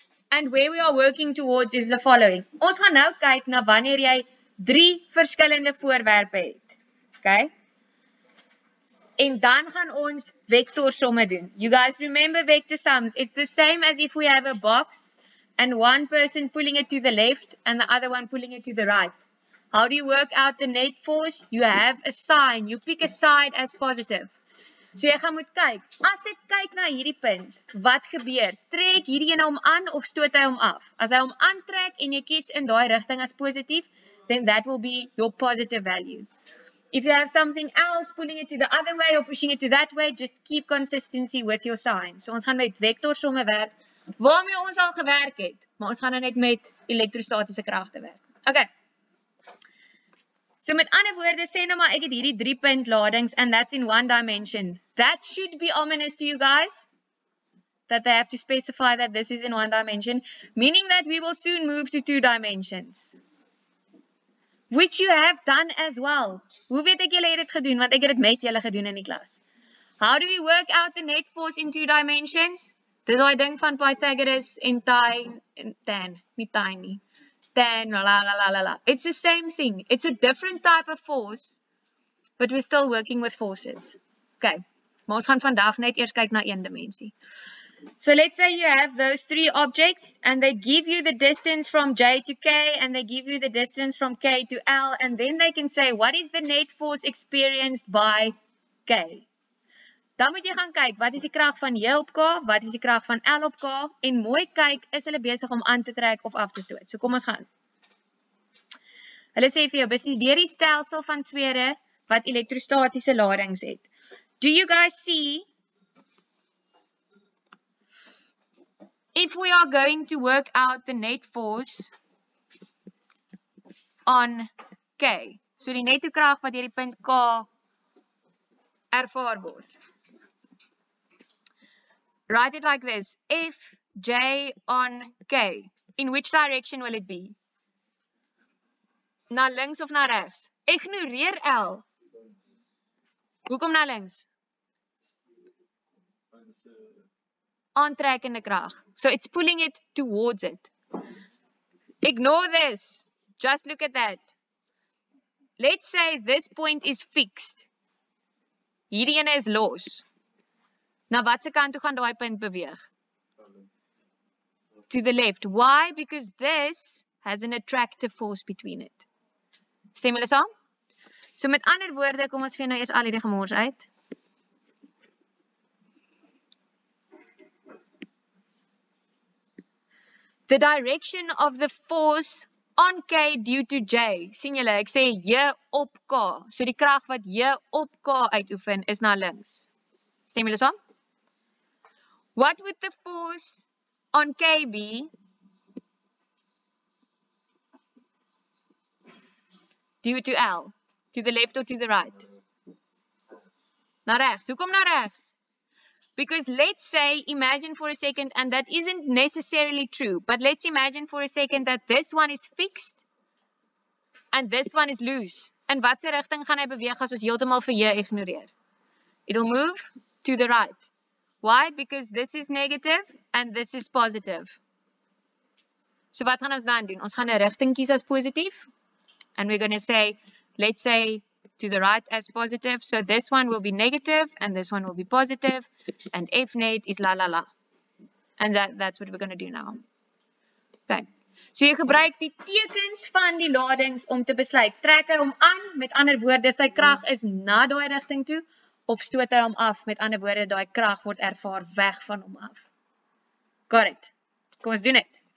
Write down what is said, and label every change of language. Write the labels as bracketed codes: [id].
[en] And where we are working towards is the following. [af] Ons gaan nou kyk na wanneer jy 3 verskillende voorwerpe het. Okay? En dan gaan ons vectorsomme doen. [en] You guys remember vector sums. It's the same as if we have a box and one person pulling it to the left and the other one pulling it to the right. How do you work out the net force? You have a sign. You pick a side as positive. [af] So jy gaan moet kyk. As ek kyk na hierdie punt, wat gebeur? Trek hierdie ene hom aan of stoot hy hom af? As hy hom aantrek en jy kies in daai rigting as positief, [en] then that will be your positive value. If you have something else, pulling it to the other way or pushing it to that way, just keep consistency with your sign. [af] So ons gaan met vectorsomme werk, waarmee ons al gewerk het, maar ons gaan nou net met elektrostatiese kragte werk. Okay. So met ander woorde, sê nou maar ek het hierdie 3 punt ladings [en] and that's in 1 dimension. That should be ominous to you guys, that they have to specify that this is in 1 dimension, meaning that we will soon move to 2 dimensions. Which you have done as well. [af] Hoe weet ek julle het dit gedoen? Want ek het dit met julle gedoen in die klas. [en] How do we work out the net force in 2 dimensions? [af] Dis daai ding van Pythagoras en tan, nie tan nie. [en] Tan, la. It's the same thing. It's a different type of force, but we're still working with forces. Okay, [af] maar ons gaan vandag net eers kyk na 1 dimensie. [en] So let's say you have those 3 objects and they give you the distance from J to K and they give you the distance from K to L and then they can say what is the net force experienced by K. [af] Dan moet jy gaan kyk wat is die krag van J op K, wat is die krag van L op K en mooi kyk is hulle besig om aan te trek of af te stoot. So kom ons gaan. Hulle sê vir jou bestudeer die stelsel van swere wat elektrostatiese ladings het. [en] Do you guys see? If we are going to work out the net force on K, [af] so die netto krag wat deur die punt K ervaar word. [en] Write it like this. If J on K, in which direction will it be? [af] Na links of na regs? Ignoreer L. Hoekom na links? Aantrekkende krag. [en] So it's pulling it towards it. Ignore this. Just look at that. Let's say this point is fixed. [af] Hierdie ene is los. Na watse kant toe gaan daai punt beweeg? [en] To the left. Why? Because this has an attractive force between it. [af] Stem julle saam? So met ander woorde, kom ons vee nou eers al hierdie gemors uit. [en] The direction of the force on K due to J. [af] Sien julle, ek sê J op K. So die krag wat J op K uitoefen is na links. Stem julle saam? [en] What would the force on K be due to L? To the left or to the right? [af] Na regs. Hoekom na regs? [en] Because let's say, imagine for a second, and that isn't necessarily true, but let's imagine for a second that this one is fixed and this one is loose. [af] In watse rigting gaan hy beweeg as ons heeltemal vir J ignoreer? [en] It'll move to the right. Why? Because this is negative and this is positive. [af] So wat gaan ons dan doen? Ons gaan 'n rigting kies as positief. [en] And we're going to say, let's say, to the right as positive. So this one will be negative and this one will be positive. And F net is la la la. And that's what we're going to do now. Okay. [af] So jy gebruik die tekens van die ladings om te besluit. Trek hy hom aan, met ander woorde, sy krag is na daai rigting toe, of stoot hy hom af, met ander woorde, daai krag word ervaar weg van hom af. [en] Got it. [af] Kom ons doen dit.